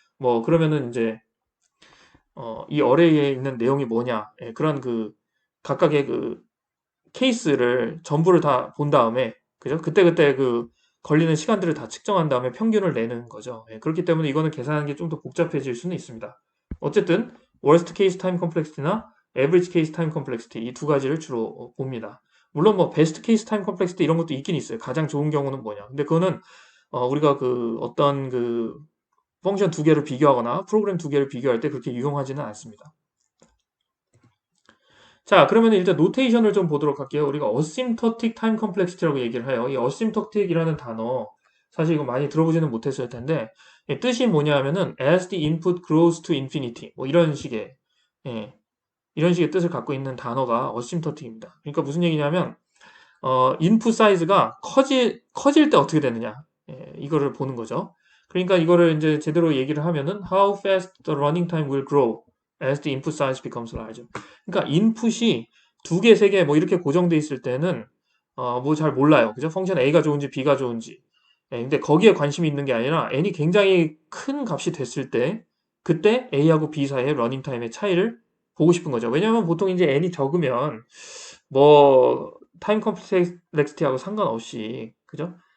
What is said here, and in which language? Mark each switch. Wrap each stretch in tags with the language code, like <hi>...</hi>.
<ko>뭐 그러면은 이제 이 어레이에 있는 내용이 뭐냐. 그런 그 각각의 그 케이스를 전부를 다 본 다음에 그죠? 그때그때 그 걸리는 시간들을 다 측정한 다음에 평균을 내는 거죠. 그렇기 때문에 이거는 계산하는 게 좀 더 복잡해질 수는 있습니다. 어쨌든 worst case time complexity나 average case time complexity 이 두 가지를 주로 봅니다. 물론 뭐 best case time complexity 이런 것도 있긴 있어요. 가장 좋은 경우는 뭐냐. 근데 그거는 우리가 그 어떤 그 펑션 두 개를 비교하거나 프로그램 두 개를 비교할 때 그렇게 유용하지는 않습니다. 자, 그러면 일단 노테이션을 좀 보도록 할게요. 우리가 asymptotic time complexity라고 얘기를 해요. 이 asymptotic이라는 단어, 사실 이거 많이 들어보지는 못했을 텐데, 뜻이 뭐냐 하면은,</ko> <en>as the input grows to infinity.</en> <ko>뭐 예, 이런 식의 뜻을 갖고 있는 단어가 asymptotic입니다. 그러니까 무슨 얘기냐면, 인풋 사이즈가 커질 때 어떻게 되느냐. 이거를 보는 거죠. 그러니까 이거를 이제 제대로 얘기를 하면은</ko> <en>how fast the running time will grow as the input size becomes larger.</en> <ko>그러니까 인풋이 두 개, 세 개 뭐 이렇게 고정돼 있을 때는 뭐 잘 몰라요. 그죠? 펑션 A가 좋은지 B가 좋은지. 근데 거기에 관심이 있는 게 아니라 n이 굉장히 큰 값이 됐을 때 그때 A하고 B 사이의 러닝 타임의 차이를 보고 싶은 거죠. 왜냐하면 보통 이제 n이 적으면 뭐 타임 컴플렉시티하고 상관없이 그죠?</ko>